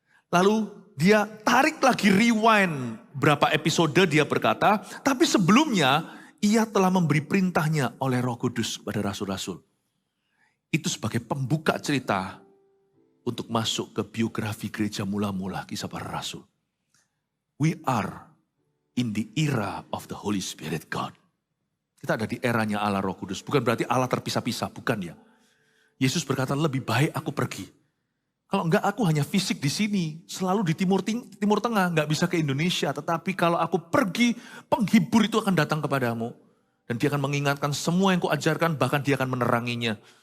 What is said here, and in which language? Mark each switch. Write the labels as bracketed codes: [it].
[id] Lalu dia tarik lagi rewind berapa episode dia berkata, tapi sebelumnya ia telah memberi perintahnya oleh Roh Kudus kepada rasul-rasul. Itu sebagai pembuka cerita untuk masuk ke biografi gereja mula-mula kisah para rasul. [en] We are in the era of the Holy Spirit God. [id] Kita ada di eranya Allah Roh Kudus. Bukan berarti Allah terpisah-pisah, bukan ya. Yesus berkata lebih baik aku pergi. Kalau enggak aku hanya fisik di sini, selalu di timur tengah, enggak bisa ke Indonesia. Tetapi kalau aku pergi, penghibur itu akan datang kepadamu. Dan dia akan mengingatkan semua yang kuajarkan, bahkan dia akan meneranginya.